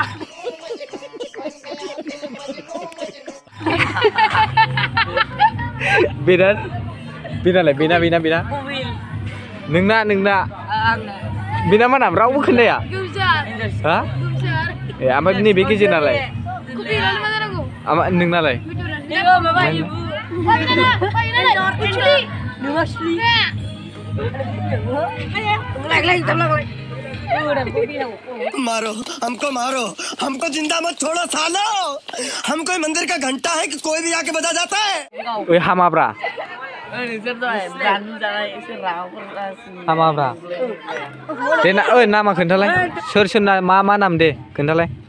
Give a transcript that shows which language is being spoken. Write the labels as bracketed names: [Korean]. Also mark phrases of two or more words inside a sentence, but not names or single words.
[Bodo] बेना नोंना बेना मा नाम रावबो खोन्थाया हा ए ओमफ्राय नैबे गेजेर नालाय नोंनालाय [Hindi] मारो हमको जिंदा मत छोड़ो सालो हम कोई मंदिर का घंटा है कि कोई भी आके बजा जाता है [Bodo] ओइ हामाब्रा हामाब्रा दे ना ओइ नामा खोन्थालाय सोर मा नाम दे खोन्थालाय